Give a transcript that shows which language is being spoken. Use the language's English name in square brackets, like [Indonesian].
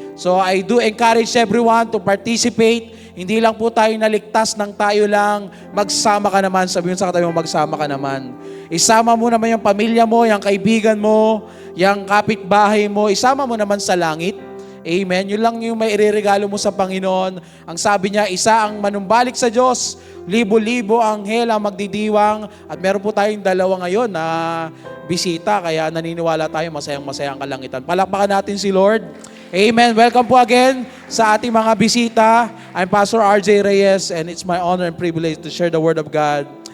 [English] So I do encourage everyone to participate. [Filipino] Hindi lang po tayo naligtas ng tayo lang. Magsama ka naman. Sabihin sa katabi mo, magsama ka naman. Isama mo naman yung pamilya mo, yung kaibigan mo, Yang kapitbahay mo, isama mo naman sa langit. Amen. Yun lang yung may ireregalo mo sa Panginoon. Ang sabi niya, isa ang manumbalik sa Diyos, libo-libo ang anghel ang magdidiwang, at meron po tayong dalawa ngayon na bisita, kaya naniniwala tayo masayang-masaya ang kalangitan. Palakpakan natin si Lord. Amen. Welcome po again sa ating mga bisita. [English] I'm Pastor RJ Reyes, and it's my honor and privilege to share the Word of God.